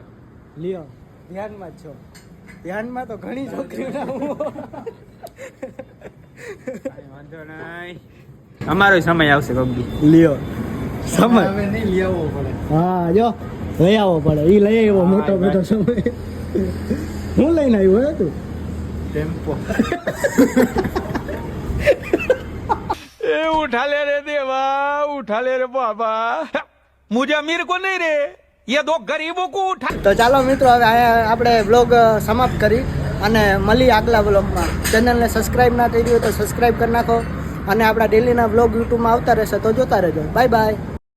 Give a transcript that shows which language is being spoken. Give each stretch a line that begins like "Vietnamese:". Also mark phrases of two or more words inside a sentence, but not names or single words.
Gujarati: લ્યો. ધ્યાનમાં જ છો. ધ્યાનમાં તો ઘણી છોકરીઓ કાંઈ વાંધો નહીં અમારો સમય આવશે ગમતી લ્યો સમય હવે નહીં લઈ આવવો પડે. હા જો લઈ આવવો પડે. ઈ લઈ આવ્યો મોટો મોટો સમય. હું લઈને આવ્યો હે તું?
Hindi: टेम्पो ए उठा ले रे देवा उठा ले रे बाबा मुझे अमीर को नहीं रे ये दो गरीबों को उठा.
Gujarati: તો ચાલો મિત્રો હવે આપણે બ્લોગ સમાપ્ત કરી અને મળી આગલા બ્લોગમાં. ચેનલને સબસ્ક્રાઇબ ના કરી હોય તો સબસ્ક્રાઇબ કરી નાખો અને આપણા ડેલીના બ્લોગ યુટ્યુબમાં આવતા રહેશે તો જોતા રહેજો. બાય બાય.